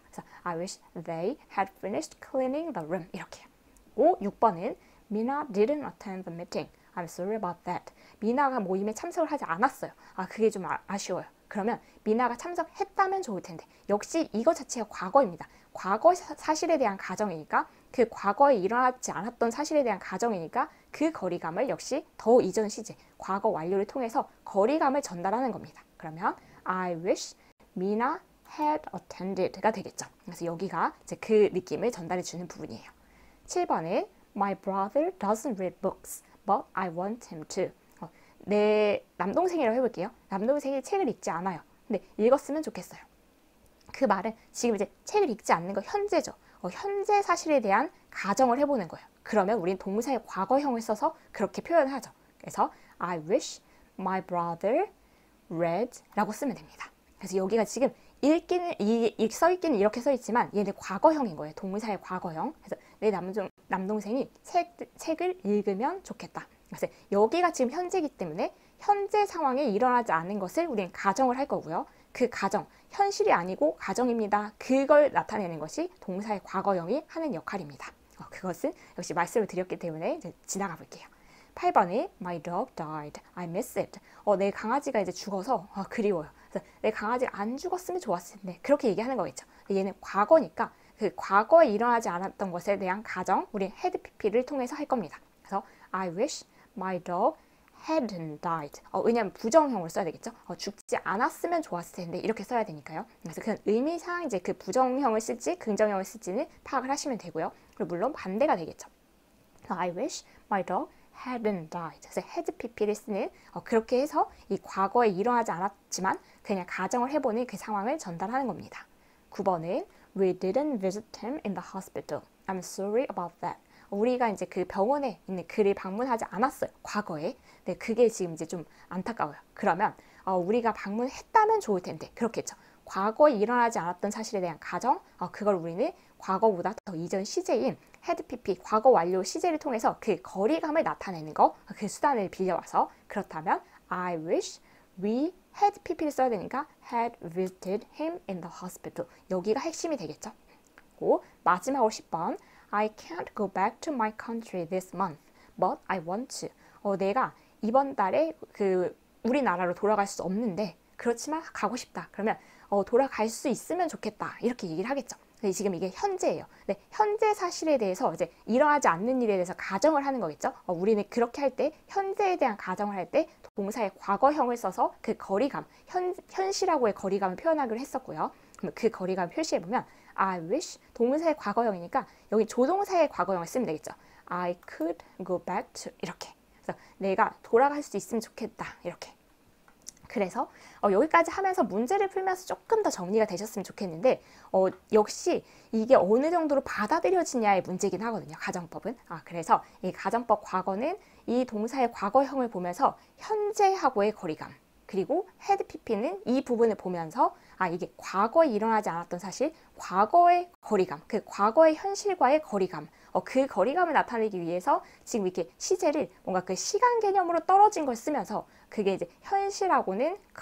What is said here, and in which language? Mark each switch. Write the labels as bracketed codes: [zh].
[en] 그래서 I wish they had finished cleaning the room 이렇게요. 6번은 Mina didn't attend the meeting. I'm sorry about that. [ko] 미나가 모임에 참석을 하지 않았어요. 그게 좀 아쉬워요. 그러면 미나가 참석했다면 좋을 텐데 역시 이거 자체가 과거입니다. 과거 사실에 대한 가정이니까 그 과거에 일어나지 않았던 사실에 대한 가정이니까 그 거리감을 역시 더 이전 시제, 과거 완료를 통해서 거리감을 전달하는 겁니다. [en] 그러면 I wish Mina had attended가 되겠죠. [ko] 그래서 여기가 이제 그 느낌을 전달해 주는 부분이에요. [en] 7번에 My brother doesn't read books, but I want him to. [ko] 내 남동생이라고 해볼게요. 남동생이 책을 읽지 않아요. 근데 읽었으면 좋겠어요. 그 말은 지금 이제 책을 읽지 않는 거 현재죠. 현재 사실에 대한 가정을 해보는 거예요. 그러면 우린 동사의 과거형을 써서 그렇게 표현하죠. 그래서 [en] I wish my brother read 라고 쓰면 됩니다. [ko] 그래서 여기가 지금 써있기는 이렇게 써있지만 얘는 과거형인 거예요. 동사의 과거형. 그래서 내 남동생이 책을 읽으면 좋겠다. 그래서 여기가 지금 현재이기 때문에 현재 상황에 일어나지 않은 것을 우리는 가정을 할 거고요. 그 가정, 현실이 아니고 가정입니다. 그걸 나타내는 것이 동사의 과거형이 하는 역할입니다. 그것은 역시 말씀을 드렸기 때문에 이제 지나가 볼게요. [en] 8번에 My dog died. I miss it. [ko] 내 강아지가 이제 죽어서 그리워요. 그래서 내 강아지가 안 죽었으면 좋았을 텐데 그렇게 얘기하는 거겠죠. 얘는 과거니까 그 과거에 일어나지 않았던 것에 대한 가정, 우리 had pp를 통해서 할 겁니다. [en] 그래서 I wish my dog hadn't died. [ko] 왜냐하면 부정형을 써야 되겠죠. 죽지 않았으면 좋았을 텐데 이렇게 써야 되니까요. 그래서 그 의미상 이제 그 부정형을 쓸지 긍정형을 쓸지는 파악을 하시면 되고요. 그리고 물론 반대가 되겠죠. [en] I wish my dog hadn't died. [ko] 그래서 had pp를 쓰는 그렇게 해서 이 과거에 일어나지 않았지만 그냥 가정을 해보는 그 상황을 전달하는 겁니다. 9번은 [en] We didn't visit him in the hospital. I'm sorry about that. [ko] 우리가 이제 그 병원에 있는 그를 방문하지 않았어요. 과거에. 네, 그게 지금 이제 좀 안타까워요. 그러면 우리가 방문했다면 좋을 텐데 그렇겠죠. 과거에 일어나지 않았던 사실에 대한 가정, 그걸 우리는 과거보다 더 이전 시제인 had pp, 과거 완료 시제를 통해서 그 거리감을 나타내는 거, 그 수단을 빌려와서 그렇다면 [en] I wish we had pp [ko] 를 써야 되니까 [en] had visited him in the hospital. [ko] 여기가 핵심이 되겠죠. 그리고 마지막으로 [en] 10번 I can't go back to my country this month, but I want to. [ko] 내가 이번 달에 그 우리나라로 돌아갈 수 없는데 그렇지만 가고 싶다. 그러면 돌아갈 수 있으면 좋겠다. 이렇게 얘기를 하겠죠. 지금 이게 현재예요. 네, 현재 사실에 대해서 이제 일어나지 않는 일에 대해서 가정을 하는 거겠죠. 우리는 그렇게 할 때 현재에 대한 가정을 할 때 동사의 과거형을 써서 그 거리감, 현실하고의 거리감을 표현하기로 했었고요. 그럼 그 거리감 표시해보면 [en] I wish [ko] 동사의 과거형이니까 여기 조동사의 과거형을 쓰면 되겠죠. [en] I could go back to 이렇게. [ko] 그래서 내가 돌아갈 수 있으면 좋겠다. 이렇게. 그래서 여기까지 하면서 문제를 풀면서 조금 더 정리가 되셨으면 좋겠는데 역시 이게 어느 정도로 받아들여지냐의 문제이긴 하거든요. 가정법은. 그래서 이 가정법 과거는 이 동사의 과거형을 보면서 현재하고의 거리감 그리고 had pp는 이 부분을 보면서 이게 과거에 일어나지 않았던 사실, 과거의 거리감, 그 과거의 현실과의 거리감 그 거리감을 나타내기 위해서 지금 이렇게 시제를 뭔가 그 시간 개념으로 떨어진 걸 쓰면서 그게 이제 현실하고는